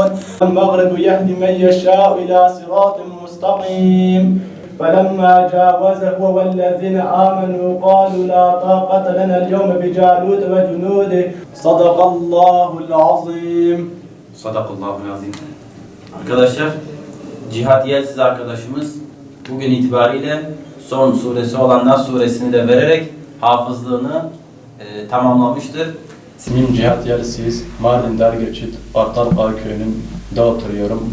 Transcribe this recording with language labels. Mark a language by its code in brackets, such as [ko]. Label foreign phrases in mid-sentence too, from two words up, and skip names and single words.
[ar] المغرب يهدي من يشاء إلى صراط مستقيم. فلما جاوزه هو والذين آمنوا قالوا لا طاقة لنا اليوم بجالوت وجنوده. صدق الله العظيم. صدق الله عظيم. [tr] Arkadaşlar, Cihadiyetsiz arkadaşımız bugün itibariyle son suresi olan Nas suresini de vererek hafızlığını tamamlamıştır. İsmim Cihat Yelsiz, Mardin Dergeçit, Artarkay köyünde oturuyorum.